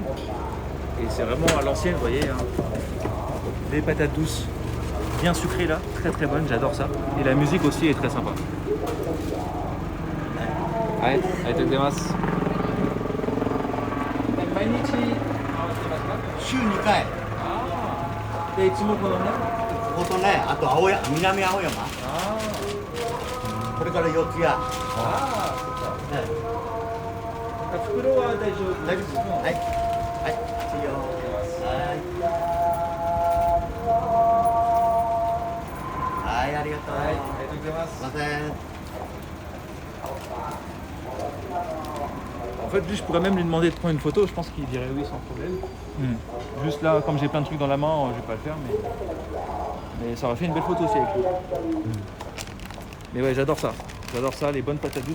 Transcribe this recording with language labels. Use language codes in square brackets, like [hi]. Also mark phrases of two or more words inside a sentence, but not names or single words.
[fr] Et c'est vraiment à l'ancienne, vous voyez. Hein. Des patates douces, bien sucrées là, très très bonnes, j'adore ça. Et la musique aussi est très sympa. Ouais, [ja] arigatou 週2回。でいつもこのね。こことね、あと南青山。これから四谷。ね、袋は大丈夫。大丈夫。はい。はい。いいよ。はい。はい、ありがとう。はい、ありがとうございます。すいません。 [fr] En fait, lui, je pourrais même lui demander de prendre une photo, je pense qu'il dirait oui sans problème. Juste là, comme j'ai plein de trucs dans la main, je vais pas le faire, mais ça aurait fait une belle photo aussi avec lui. Mais ouais, j'adore ça, les bonnes patates douces.